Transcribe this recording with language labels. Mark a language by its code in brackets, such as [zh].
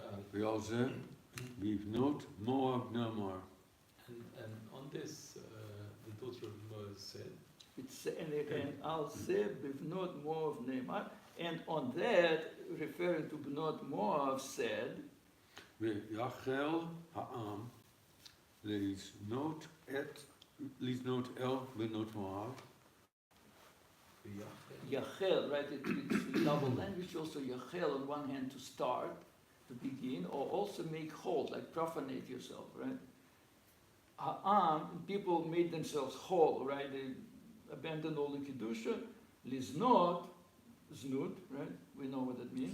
[he] ועל זה לבנות מואב נאמר. [en] And on this, the daughter of Moab said, and Al Zeh Bivnot Moav Neymar, and on that, referring to Bnot Moav, said, [he] ויחל העם לזנות אל בנות מואב. [en] Yachel, right? It's double language, also Yachel on one hand to start, to begin, or also make whole, like profanate yourself, right? Ha'am, people made themselves whole, right? They abandoned all the Kedusha. Liznot, znut, right? We know what that means.